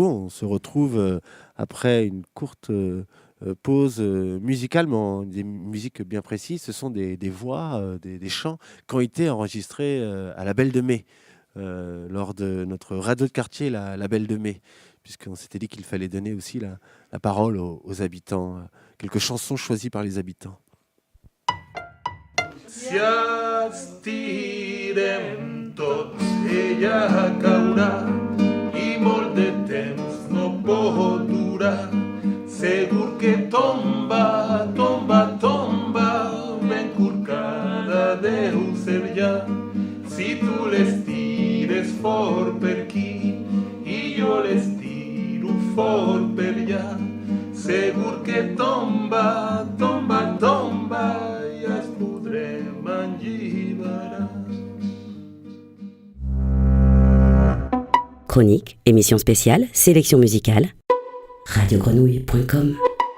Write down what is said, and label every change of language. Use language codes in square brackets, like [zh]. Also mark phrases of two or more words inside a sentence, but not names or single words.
[fr] On se retrouve après une courte pause musicale, mais des musiques bien précises. Ce sont des voix, des chants qui ont été enregistrés à la Belle de Mai. Lors de notre radio de quartier, la Belle de Mai, puisqu'on s'était dit qu'il fallait donner aussi la parole aux habitants, quelques chansons choisies par les habitants. [ca] Si estirem tots, ella caurà i molt de temps no pot durar. Segur que tomba, tomba, tomba, ben corcada deu ser ja. Si tu l'estires fort per aquí i jo l'estiro fort per allà, segur que tomba, tomba, tomba i es podrem alliberar. [fr] Chronique, émission spéciale, sélection musicale. radiogrenouille.com